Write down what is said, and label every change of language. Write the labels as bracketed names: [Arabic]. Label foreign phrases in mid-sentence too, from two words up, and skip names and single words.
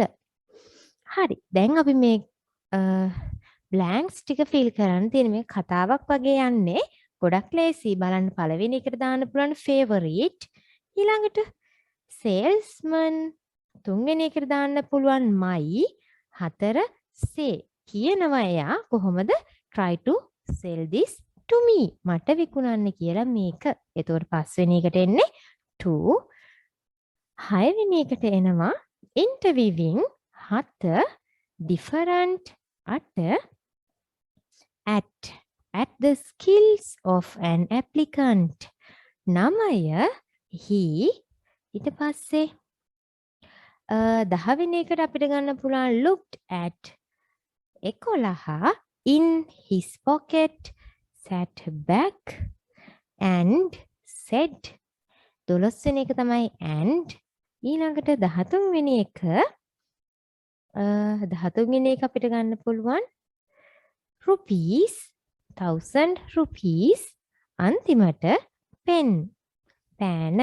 [Sinhala] හරි. දැන් අපි මේ බ්ලැන්ක්ස් ටික ෆිල් කරන්න තියෙන මේ කතාවක් වගේ යන්නේ. ගොඩක් ලේසි. බලන්න පළවෙනි එකට දාන්න පුළුවන් favorite. ඊළඟට salesman. තුන්වෙනි එකට දාන්න පුළුවන් my. [English] 4 say. [Sinhala] කියනවා එයා කොහොමද [English] try to sell this to me. [Sinhala] මට විකුණන්න කියලා මේක. එතකොට පස්වෙනි එකට එන්නේ to. හයවෙනි එකට එනවා interviewing. [English] 7 different at the skills of an applicant. 9 he. [Sinhala] ඊට පස්සේ 10වෙනි එකට අපිට ගන්න පුළුවන් [English] looked at. 11 in his pocket. Sat back and said. [Sinhala] 12වෙනි එක තමයි and. ඊළඟට 13වෙනි එක 13වෙනි එක අපිට ගන්න පුළුවන් [English] rupees 1000 rupees. [Sinhala] අන්තිමට pen පෑන.